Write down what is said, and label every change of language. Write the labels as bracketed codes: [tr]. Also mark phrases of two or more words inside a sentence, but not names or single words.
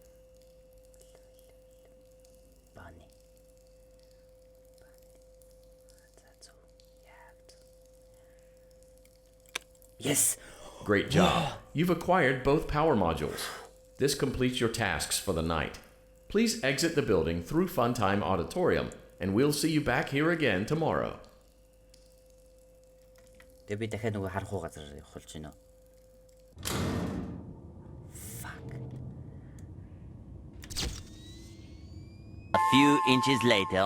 [en] Bonnie. Yes. Great job. You've acquired both power modules. This completes your tasks for the night. Please exit the building through Funtime Auditorium, and we'll see you back here again tomorrow. [mn] Би дахиад нөгөө харах уу газар явуулж байна. [en] Fuck. A few inches later.